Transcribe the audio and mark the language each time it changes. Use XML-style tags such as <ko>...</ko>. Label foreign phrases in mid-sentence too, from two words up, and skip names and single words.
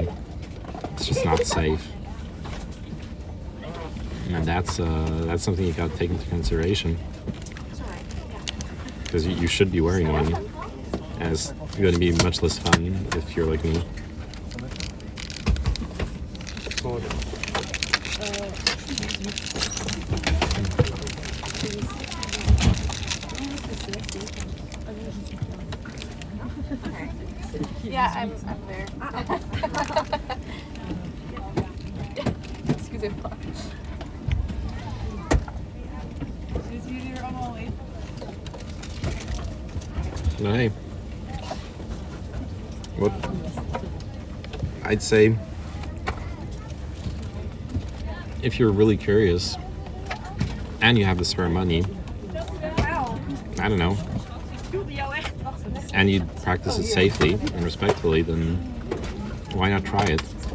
<en>It's just not safe, and that's something you got to take into consideration, because you should be wearing one, as it's going to be much less fun if you're like me. Yeah, I'm there.</en> <fr>Excusez-moi.</fr> <nl>Zullen jullie er allemaal in?</nl> <en>Hey. What? I'd say if you're really curious and you have the spare money, I don't know, and you practice it safely and respectfully, then why not try it?</en>